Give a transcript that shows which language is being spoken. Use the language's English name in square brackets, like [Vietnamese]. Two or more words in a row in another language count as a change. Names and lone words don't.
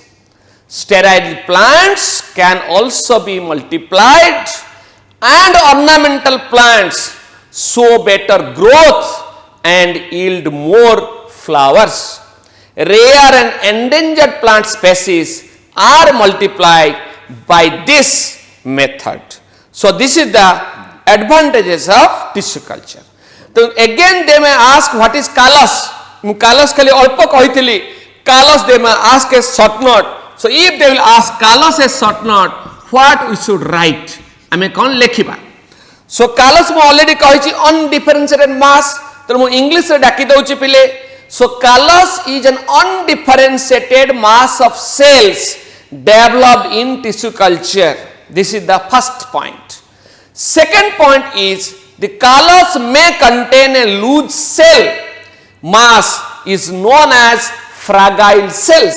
[English] Sterile plants can also be multiplied and ornamental plants show better growth and yield more flowers. Rare and endangered plant species are multiplied by this method. So this is the advantages of tissue culture. So again they may ask what is kalos. Mu kalos [Odia] ଖାଲି ଅଳ୍ପ କହି [English] kalos they may ask a short note. So if they will ask kalos a short note, what we should write? [Odia] ଆମେ କୌନ ଲେଖିବା. [English] So kalos मु already कही undifferentiated mass. [Odia] ତୋ ମୁ ଇଂଲିଶ ରେ ଡାକି ଦଉଚି ପିଲେ. [English] So callus is an undifferentiated mass of cells developed in tissue culture. This is the first point. Second point is the callus may contain a loose cell mass is known as fragile cells.